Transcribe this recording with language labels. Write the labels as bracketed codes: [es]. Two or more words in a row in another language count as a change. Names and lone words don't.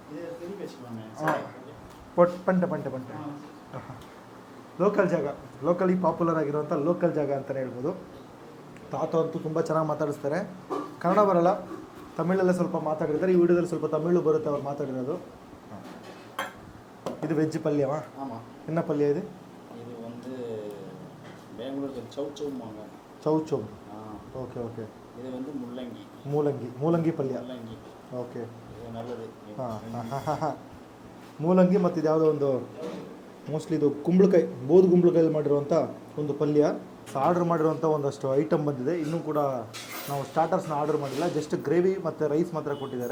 [kn] ಪಂಟೆ ಲೋಕಲ್ ಜಾಗ, [en] locally popular [kn] ಆಗಿರುವಂಥ ಲೋಕಲ್ ಜಾಗ ಅಂತಲೇ ಹೇಳ್ಬೋದು. ತಾತ ಅಂತೂ ತುಂಬ ಚೆನ್ನಾಗಿ ಮಾತಾಡಿಸ್ತಾರೆ. ಕನ್ನಡ ಬರಲ್ಲ, ತಮಿಳಲ್ಲೇ ಸ್ವಲ್ಪ ಮಾತಾಡಿರ್ತಾರೆ. ಈ ವಿಡಿಯೋದಲ್ಲಿ ಸ್ವಲ್ಪ ತಮಿಳು ಬರುತ್ತೆ ಅವ್ರು ಮಾತಾಡಿರೋದು. ಇದು ವೆಜ್ ಪಲ್ಯವಾ? என்ன ಪಲ್ಯ ಇದು? [ta] இது வந்து பெங்களூருக்கு [kn] ಚೌಚೌ. ಓಕೆ. [ta] இது வந்து [kn] ಮೂಲಂಗಿ ಪಲ್ಯ. ಓಕೆ, [ta] நல்லது. [kn] ಹಾಂ ಮೂಲಂಗಿ. ಮತ್ತು ಇದು ಯಾವುದೋ ಒಂದು ಮೋಸ್ಟ್ಲಿ ಇದು ಬೋದು ಕುಂಬಳಕಾಯಲ್ಲಿ ಮಾಡಿರುವಂಥ ಒಂದು ಪಲ್ಯ. ಆರ್ಡ್ರ್ ಮಾಡಿರುವಂಥ ಒಂದಷ್ಟು ಐಟಮ್ ಬಂದಿದೆ. ಇನ್ನೂ ಕೂಡ ನಾವು ಸ್ಟಾರ್ಟರ್ಸ್ನ ಆರ್ಡರ್ ಮಾಡಿಲ್ಲ. [en] just gravy [kn] ಮತ್ತು ರೈಸ್ ಮಾತ್ರ ಕೊಟ್ಟಿದ್ದಾರೆ.